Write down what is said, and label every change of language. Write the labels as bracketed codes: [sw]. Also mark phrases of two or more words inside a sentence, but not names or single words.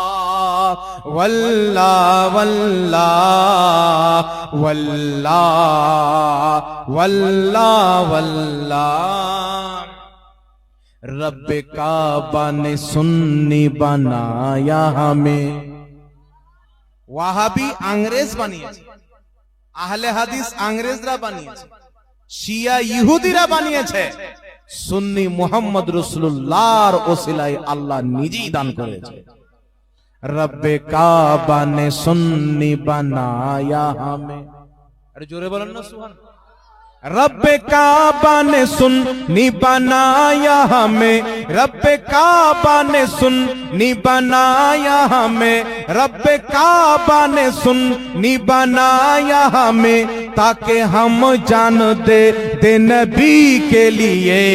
[ur] واللہ واللہ واللہ واللہ واللہ، رب کعبہ نے سنی بنایا ہمیں، [bn] ওয়াহাবি আংরেজ বানিয়েছে, আহলে হাদিস আংরেজরা বানিয়েছে, শিয়া ইহুদিরা বানিয়েছে, সুন্নি মুহাম্মদ রাসূলুল্লাহর ওসিলায় আল্লাহ নিজেই দান করেছে। [ur] رب کعبہ نے سنی بنایا ہمیں، [bn] আরে জোরে বলেন না [ur] سبحان، رب کعبہ نے سنی بنایا ہمیں، رب کعبہ نے سنی بنایا ہمیں، رب کعبہ نے سنی بنایا ہمیں، تاکہ ہم جان دے نبی کے لیے،